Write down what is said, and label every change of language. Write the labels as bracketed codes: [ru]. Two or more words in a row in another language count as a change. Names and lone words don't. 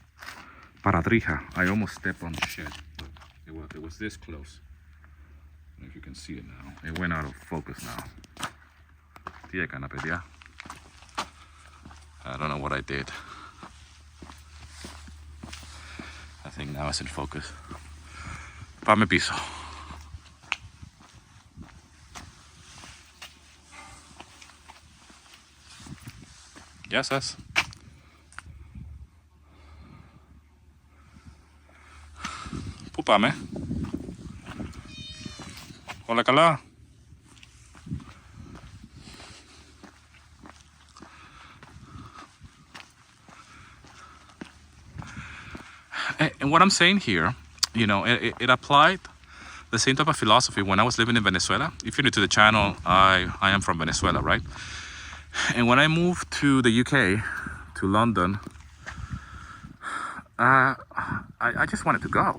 [en] I almost stepped on shit. It was this close. can see it now. It went out of focus now. I don't know what I did. I think now it's in focus. [el] Πάμε πίσω. Γεια σας. Πού πάμε? Όλα καλά? [en] And what I'm saying here, you know, it applied the same type of philosophy when I was living in Venezuela. If you're new to the channel, I am from Venezuela, right? And when I moved to the UK, to London, I just wanted to go.